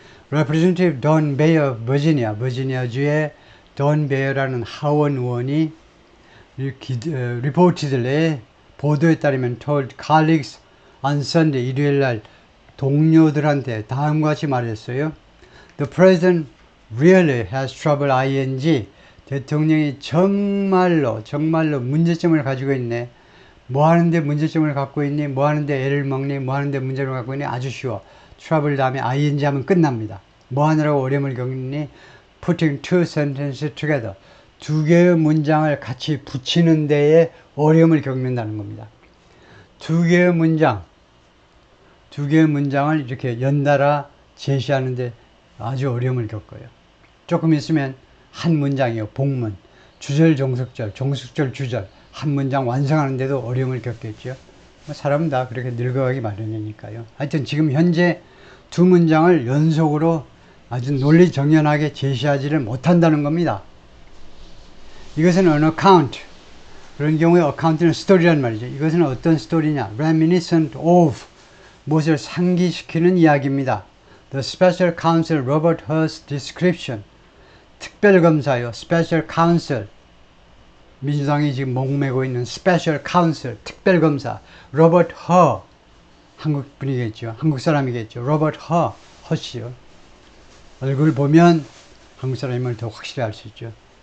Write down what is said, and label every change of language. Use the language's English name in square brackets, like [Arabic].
[English] Representative Don Beyer of [Korean] 버지니아주의 돈 베어라는 하원 의원이 [English] reportedly, [Korean] 보도에 따르면 [English] told colleagues on Sunday, [Korean] 일요일날 동료들한테 다음과 같이 말했어요. [English] The president really has trouble ing. [Korean] 대통령이 정말로 문제점을 가지고 있네. 뭐 하는데 문제점을 갖고 있니? 뭐 하는데 애를 먹니? 뭐 하는데 문제를 갖고 있니? 아주 쉬워. trouble 다음에 ing 하면 끝납니다. 뭐 하느라고 어려움을 겪니? [English] Putting two sentences together. [Korean] 두 개의 문장을 같이 붙이는 데에 어려움을 겪는다는 겁니다. 두 개의 문장, 두 개의 문장을 이렇게 연달아 제시하는데 아주 어려움을 겪어요. 조금 있으면 한 문장이요. 복문, 주절, 종속절, 종속절, 주절 한 문장 완성하는데도 어려움을 겪겠죠. 사람은 다 그렇게 늙어가기 마련이니까요. 하여튼 지금 현재 두 문장을 연속으로 아주 논리정연하게 제시하지를 못한다는 겁니다. 이것은 [English] an account, [Korean] 그런 경우에 account는 스토리란 말이죠. 이것은 어떤 스토리냐? [English] reminiscent of, [Korean] 무엇을 상기시키는 이야기입니다. [English] The Special Counsel Robert Hur's description, 특별검사요. [Korean] Special Counsel, 민주당이 지금 목매고 있는 Special Counsel, 특별검사 로버트 허, 한국 분이겠죠. 한국 사람이겠죠. 로버트 허씨요. 얼굴 보면 한국 사람임을 더 확실히 알 수 있죠.